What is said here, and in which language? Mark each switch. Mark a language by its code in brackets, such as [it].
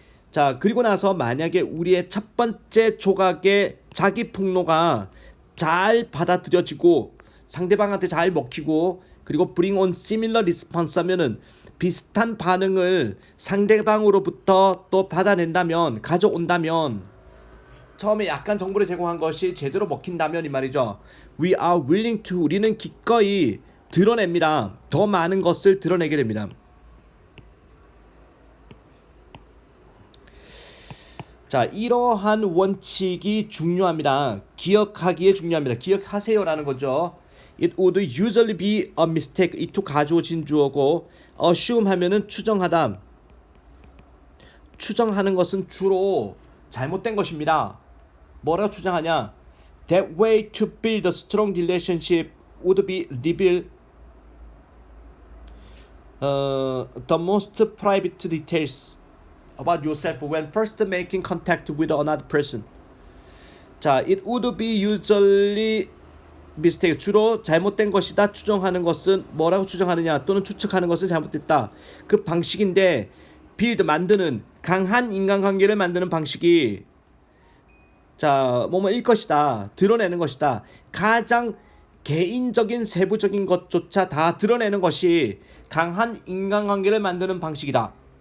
[ko] 자, 그리고 나서 만약에 우리의 첫 번째 조각의 자기 폭로가 잘 받아들여지고 상대방한테 잘 먹히고 그리고 bring on similar response 하면은 비슷한 반응을 상대방으로부터 또 받아낸다면, 가져온다면, 처음에 약간 정보를 제공한 것이 제대로 먹힌다면 이 말이죠. [en] We are willing to, 우리는 기꺼이 드러냅니다. [ko] 더 많은 것을 드러내게 됩니다. 자, 이러한 원칙이 중요합니다. 기억하기에 중요합니다. 기억하세요라는 거죠. [en] It would usually be a mistake. [ko] 이투 가져오신 주어고 assume 하면은 추정하다. 추정하는 것은 주로 잘못된 것입니다. 뭐라고 추정하냐? [en] That way to build a strong relationship would be reveal the most private details about yourself when first making contact with another person. 자, it would be usually mistake. [ko] 주로 잘못된 것이다. 추정하는 것은 뭐라고 추정하느냐 또는 추측하는 것은 잘못됐다. 그 방식인데 build 만드는 강한 인간관계를 만드는 방식이 자, 뭐뭐일 것이다. 드러내는 것이다. 가장 개인적인 세부적인 것조차 다 드러내는 것이 강한 인간관계를 만드는 방식이다.